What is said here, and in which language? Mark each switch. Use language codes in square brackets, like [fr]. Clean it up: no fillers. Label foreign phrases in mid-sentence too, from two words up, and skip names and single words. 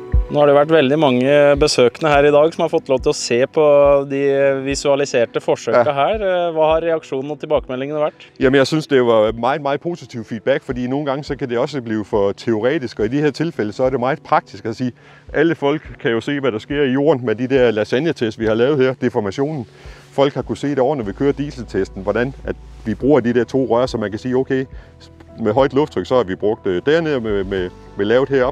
[no] Nå har det vært veldig mange besøkende her i dag som har fått lov til å se på de visualiserte forsøkene her. Hva har reaksjonen og tilbakemeldingene vært? [da] Jamen, jeg synes, det var meget positiv feedback, fordi nogle gange så kan det også blive for teoretisk, og i de her tilfælde så er det meget praktisk at sige, alle folk kan jo se, hvad der sker i jorden med de der lasagne-tests, vi har lavet her, deformationen. Folk har kunne se det over, når vi kører dieseltesten, hvordan at vi bruger de der 2 rør, så man kan sige, okay, med højt lufttryk, så har vi brugt dernede med lavet herop.